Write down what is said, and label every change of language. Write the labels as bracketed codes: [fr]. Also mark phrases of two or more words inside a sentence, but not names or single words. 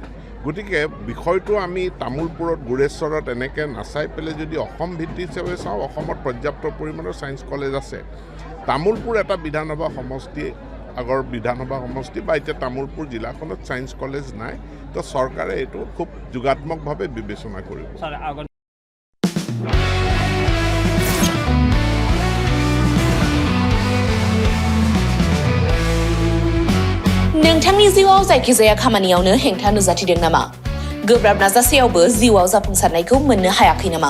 [as] গতিকে বিষয়টো আমি তামোলপুৰত, গুৰেশ্বৰত এনেকৈ নাচাই পেলাই যদি অসম ভিত্তি হিচাপে চাওঁ, অসমত পৰ্যাপ্ত পৰিমাণৰ ছায়েন্স কলেজ আছে। তামোলপুৰ এটা বিধানসভা সমষ্টি, আগৰ বিধানসভা সমষ্টি বা এতিয়া তামোলপুৰ জিলাখনত ছায়েন্স কলেজ নাই, তো চৰকাৰে এইটো খুব যোগাত্মকভাৱে বিবেচনা কৰিব। [brx] नोंथांनि जिउआव जायखिजाया खामानियावनो हेंथा नुजाथिदों नामा? गोब्राब नाजासेयावबो जिउआव जाफुंसारनायखौ मोननो हायाखै नामा?